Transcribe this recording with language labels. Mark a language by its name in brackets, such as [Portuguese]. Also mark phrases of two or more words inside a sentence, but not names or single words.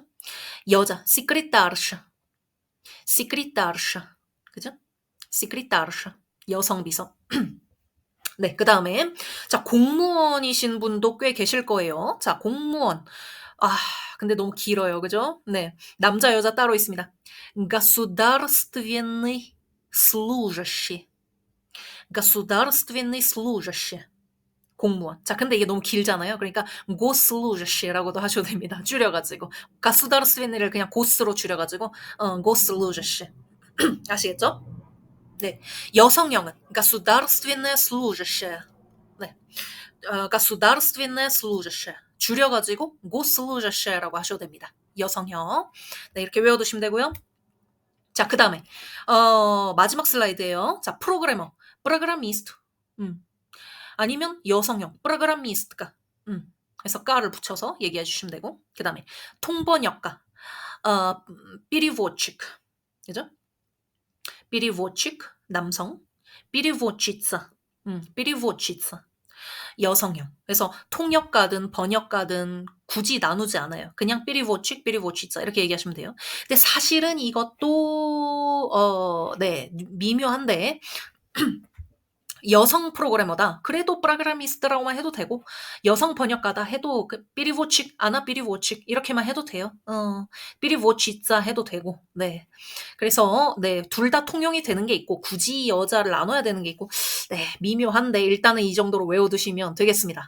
[Korean] 여자 시크리타르샤, 그죠? 시크리타르샤, 여성 비서. 네, 그 다음에, 자, 공무원이신 분도 꽤 계실 거예요. 자, 공무원. 근데 너무 길어요. 그죠? 네. 남자, 여자 따로 있습니다. [Russian] государственный служащий. gосударственный служащий. [Korean] 공무원. 자, 근데 이게 너무 길잖아요. 그러니까 госслужащий라고도 하셔도 됩니다. 줄여가지고. gосударственный를 그냥 고스로 줄여가지고 госслужащий. 아시겠죠? 네. 여성형은 [Russian] государственная служащая. [Korean] 네. [Russian] государственная служащая. [Korean] 줄여가지고 госслужащая라고 하셔도 됩니다. 여성형. 네, 이렇게 외워두시면 되고요. 자, 그 다음에 마지막 슬라이드예요. 자, 프로그래머. 프로그래미스트. 아니면 여성형. 프로그래미스트가. 그래서 까를 붙여서 얘기해 주시면 되고. 그 다음에 통번역가. [Russian] переводчик. 그죠? переводчик, 남성. переводчица. переводчица. [Korean] 여성형. 그래서 통역가든 번역가든 굳이 나누지 않아요. 그냥 [Russian] переводчик, переводчица [Korean] 이렇게 얘기하시면 돼요. 근데 사실은 이것도 네, 미묘한데 여성 프로그래머다. 그래도 프로그래미스트라고만 해도 되고, 여성 번역가다 해도 [Russian] переводчик, она переводчик [Korean] 이렇게만 해도 돼요. 삐리보치자 해도 되고, 네. 그래서 네, 둘 다 통용이 되는 게 있고, 굳이 여자를 나눠야 되는 게 있고, 네, 미묘한데 일단은 이 정도로 외워두시면 되겠습니다.